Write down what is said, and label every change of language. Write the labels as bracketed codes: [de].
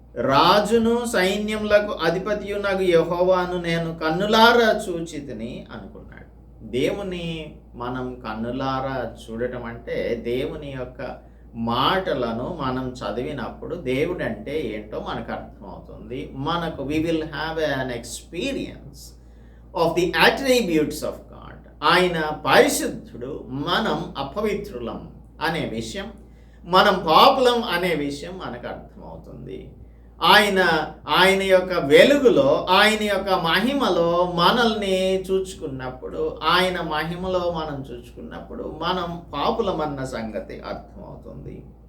[te] రాజును సైన్యములకు అధిపతియునగు యెహోవాను నేను కన్నులారా చూచితిని అనుకున్నాడు. దేవుని మనం కన్నులారా చూడటం అంటే దేవుని యొక్క మాటలను మనం చదివినప్పుడు దేవుడు అంటే ఏంటో మనకు అర్థమవుతుంది. [en] we will have an experience of the attributes of God. [te] ఆయన పరిశుద్ధుడు, మనం అపవిత్రులం అనే విషయం, మనం పాపులం అనే విషయం మనకు అర్థమవుతుంది. ఆయన యొక్క వెలుగులో, ఆయన యొక్క మహిమలో మనల్ని చూచుకున్నప్పుడు, ఆయన మహిమలో మనం చూచుకున్నప్పుడు మనం పాపులమన్న సంగతి అర్థమవుతుంది.